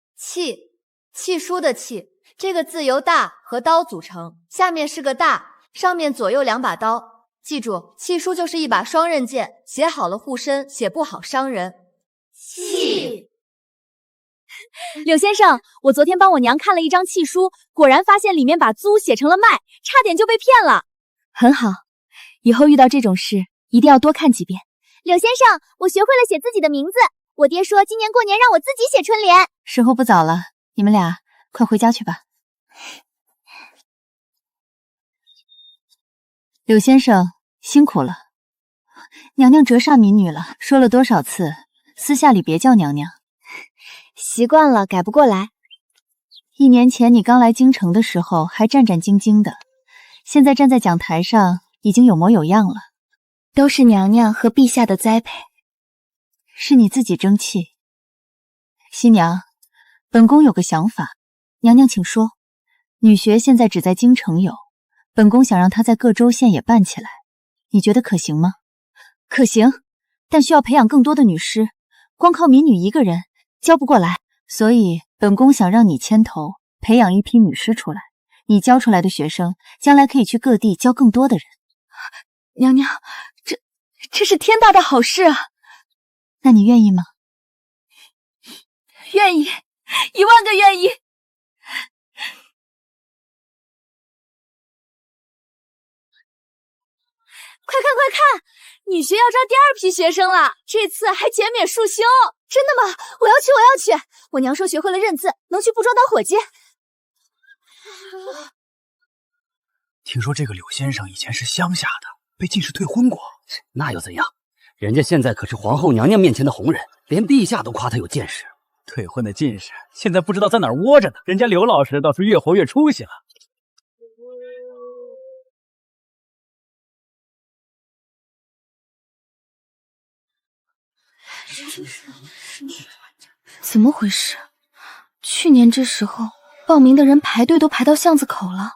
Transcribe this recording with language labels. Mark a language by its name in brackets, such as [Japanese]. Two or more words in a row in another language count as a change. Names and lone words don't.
[Chinese] 契書的契，這個字由大和刀組成，下面是個大，上面左右2把刀。記住，契書就是一把雙刃劍，寫好了護身，寫不好傷人。契。柳先生，我昨天帮我娘看了一张契書，果然发现里面把租写成了卖，差點就被騙了。很好，以後遇到這種事一定要多看幾遍。柳先生，我學會了寫自己的名字。我爹說今年過年讓我自己寫春聯。時候不早了，你們倆快回家去吧。柳先生辛苦了，娘娘折煞民女了，说了多少次，私下裡別叫娘娘。習慣了，改不過來。 1年前你剛來京城的時候還戰戰兢兢的，現在站在講台上已經有模有樣了。都是娘娘和陛下的栽培。是你自己爭氣。新娘，本宮有個想法，娘娘請說。女學現在只在京城有，本宮想讓她在各州縣也辦起來，你覺得可行嗎？可行，但需要培養更多的女師，光靠民女一個人教不過來，所以本宮想讓你牽頭培養一批女師出来，你教出來的學生將來可以去各地教更多的人。娘娘，这是天大的好事啊！那你愿意吗？愿意，10000个愿意。快看快看，女学要招第2批學生了，這次還減免束修。真的嗎？我要去！我娘說學會了認字，能去部莊當夥計。聽說這個柳先生以前是鄉下的，被進士退婚過。那又怎樣？人家現在可是皇後娘娘面前的紅人，連陛下都誇他有見識。退婚的進士現在不知道在哪兒窩着呢，人家劉老師倒是越活越出息了。怎麼回事？去年這時候報名的人排隊都排到巷子口了。